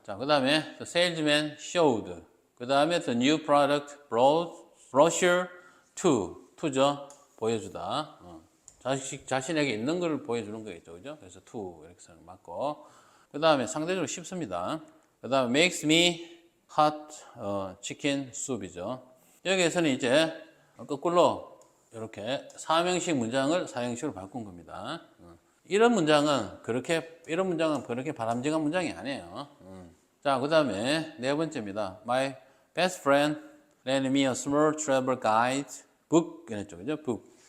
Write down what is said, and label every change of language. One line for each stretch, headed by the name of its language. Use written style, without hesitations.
Korean: 자, 그 다음에
English: the salesman showed.
Korean: 그 다음에
English: the new product brochure to죠.
Korean: 보여주다. 자신에게 있는 걸 보여주는 거겠죠. 그죠? 그래서 to 이렇게 쓰는 거 맞고. 그 다음에 상대적으로 쉽습니다. 그 다음에
English: makes me hot chicken soup이죠.
Korean: 여기에서는 이제 거꾸로 이렇게 사명식 문장을 사형식으로 바꾼 겁니다. 이런 문장은 그렇게 바람직한 문장이 아니에요. 자, 그 다음에 네 번째입니다.
English: My best friend lent me a small travel guide book.
Korean: 이랬죠, 그죠?
English: book.